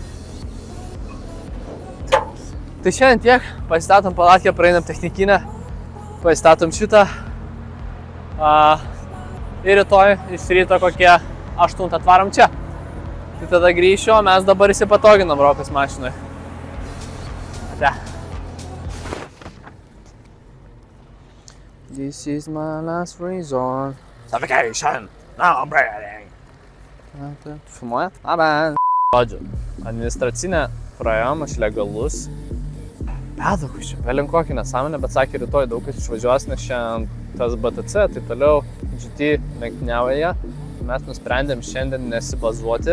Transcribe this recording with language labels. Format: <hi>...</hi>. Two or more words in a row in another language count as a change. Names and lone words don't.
<lt>Tai šiandien tiek, pasistatom palatkę, praeinam technikinę, pasistatom šitą. Ir rytoj iš ryto kokie 8 atvarom čia. Tai tada grįšiu, o mes dabar įsipatoginam Rokas mašinui.</lt> <en>Ate. This is my last resort. Vacation. Now I'm ready.</en> <lt>Filmuoja? Labas. Žodžiu, administracinę praėjom, aš legalus. Pedakus čia, vėlin kokį nesąmonę, bet sakė, rytoj daug kas išvažiuos, nes šiandien tas BTC, tai toliau GT lenktyniauja. Mes nusprendėm šiandien nesibazuoti.</lt>